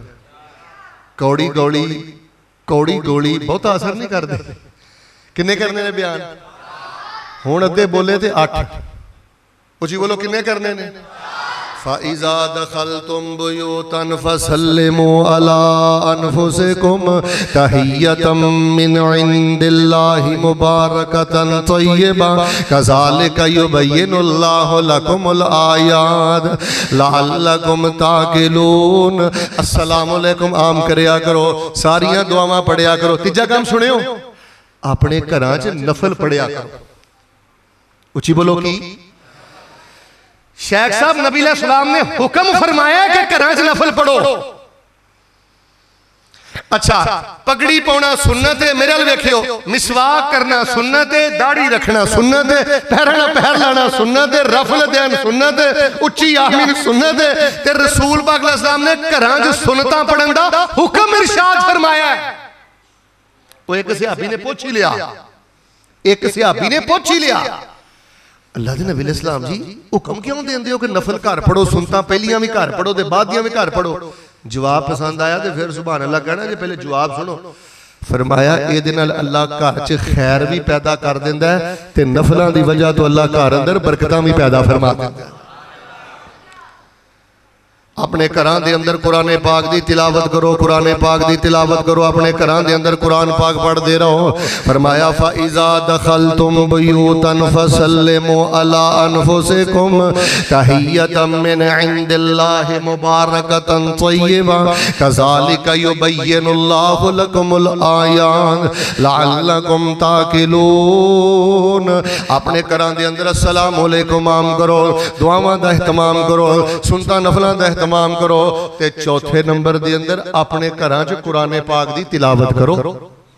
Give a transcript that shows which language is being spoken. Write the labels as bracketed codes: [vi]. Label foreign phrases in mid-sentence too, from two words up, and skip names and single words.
[pa] کوڑی گولی کوڑی گولی بہتا اثر نہیں کردے. کنے کرنے نے بیان؟ ہݨ ادھے بولے تے 8. اچی بولو کنے کرنے نے? [ar] فإذا دخلتم بيوتا فسلموا على أنفسكم تحية من عند الله مباركة طيبة كذلك يبين الله لكم الآيات لعلكم تعقلون. السلام عليكم [pa] عام کریا کرو، ساریاں دعاواں پڑھیا کرو. تیجا کم سنیو، اپنے گھراں چ نفل پڑھیا کرو. اچی بولو کی? شیخ صاحب نبی علیہ السلام نے حکم فرمایا کہ گھراں چ نفل پڑھو. اچھا پگڑی پاؤنا سنت ہے، میرے ول ویکھیو، مسواک کرنا سنت ہے، داڑھی رکھنا سنت ہے، پیراں پیر لانا سنت ہے، رفع الیدین سنت ہے، اچی آمین سنت ہے. تے رسول پاک علیہ السلام نے گھراں چ سنتاں پڑھن دا حکم ارشاد فرمایا. او اک صحابی نے پچھ ہی لیا، اک صحابی نے پچھ ہی لیا, اللہ دے نبی علیہ السلام جی حکم کیوں دیندے ہو کہ نفل گھر پڑھو، سنتاں پہلیاں وی گھر پڑھو تے بعدیاں وی گھر پڑھو? جواب پسند آیا تو فیر [ar] سبحان الله [pa] کہنا جی، پہلے جواب سنو. فرمایا ایہدے نال اللہ گھر چ خیر وی پیدا کر دیندا ہے تے نفلاں دی وجہ توں اللہ گھر اندر برکتاں وی پیدا فرما دیندا ہے. اپنے گھراں دے اندر قرآن پاک دی تلاوت کرو، قرآن پاک دی تلاوت کرو، اپنے گھراں دے اندر قرآن پاک پڑھدے رہو. [ar] फरमाया فإذا دخلتم بيوتا فسلموا على أنفسكم تحية من عند الله مباركة طيبة كذلك يبين الله لكم الآيات لعلكم تعقلون. [pa] اپنے گھراں دے اندر [ar] السلام عليكم [pa] عام کرو، دعاواں دا اہتمام کرو، سنتاں نفلاں دا اہتمام کرو. تے چوتھے نمبر دے اندر اپنے گھراں چ قرآن پاک دی تلاوت کرو.